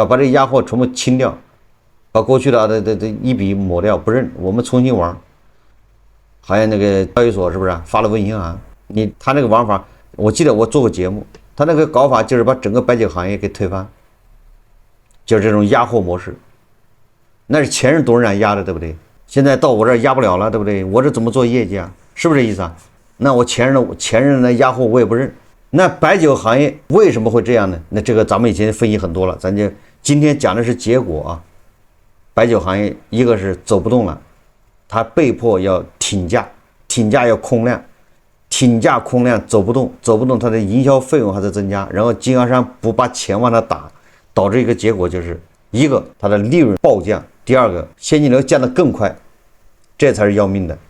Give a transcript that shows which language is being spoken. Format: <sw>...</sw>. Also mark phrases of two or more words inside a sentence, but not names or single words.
<zh>把這个壓貨全部清掉，把過去的一筆抹掉，不認，我們重新玩。好像那個交易所是不是發了文銀行？他那個玩法，我記得我做過節目，他那個搞法就是把整個白酒行業給推翻，就是這種壓貨模式。那是前任董事長壓的，對不對？現在到我這兒壓不了了，對不對？我這怎麼做業績啊？是不是這意思啊？那我前任的壓貨我也不認。那白酒行業為什麼會這樣呢？那這個咱們以前分析很多了，咱就今天講的是結果啊。白酒行業一個是走不動了，他被迫要挺價要空量，挺價空量走不動，它的營銷費用還在增加，然後經銷商不把錢往他打，導致一個結果就是一個它的利潤暴降，第二個現金流降得更快，這才是要命的。</zh>